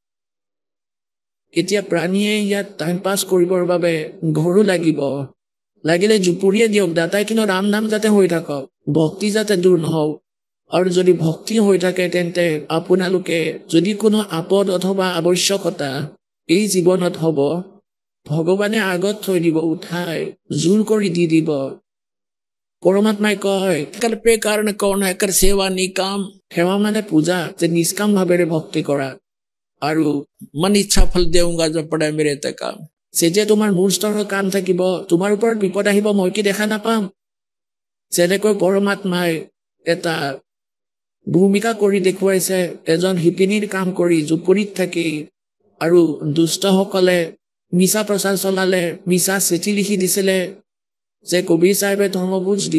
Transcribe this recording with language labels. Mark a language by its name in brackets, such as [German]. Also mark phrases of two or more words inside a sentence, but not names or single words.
[Assamese] এতিয়া প্ৰাণীয়ে ইয়াত টাইম পাছ কৰিবৰ বাবে ঘৰো লাগিব, লাগিলে জুপুৰিয়ে দিয়ক, দাতাই কিন্তু ৰাম নাম যাতে হৈ থাকক, ভক্তি যাতে দূৰ নহওক। আৰু যদি ভক্তি হৈ থাকে তেন্তে আপোনালোকে যদি কোনো আপদ অথবা আৱশ্যকতা এই জীৱনত হ'ব, ভগৱানে আগত থৈ দিব, উঠাই জোৰ কৰি দি দিব। পৰমাত্মাই কয় [Hindi] कर पे कारण कौन है कर सेवा निकाम। [Assamese] সেৱা মানে পূজা, যে নিষ্কাম ভাৱেৰে ভক্তি কৰা। আৰু [Hindi] मन इच्छा फल देऊंगा जब पड़े मेरे तक काम। [Assamese] যেতিয়া তোমাৰ মূল স্তৰৰ কাম থাকিব, তোমাৰ ওপৰত বিপদ আহিব, মই কি দেখা নাপাম? যেনেকৈ পৰমাত্মাই এটা ভূমিকা কৰি দেখুৱাইছে, এজন শিপিনীৰ কাম কৰি জুপুৰিত থাকি, আৰু দুষ্টসকলে মিছা প্ৰচাৰ চলালে, মিছা চিঠি লিখি দিছিলে যে কবিৰ চাহেবে ধৰ্মভোজ দিব।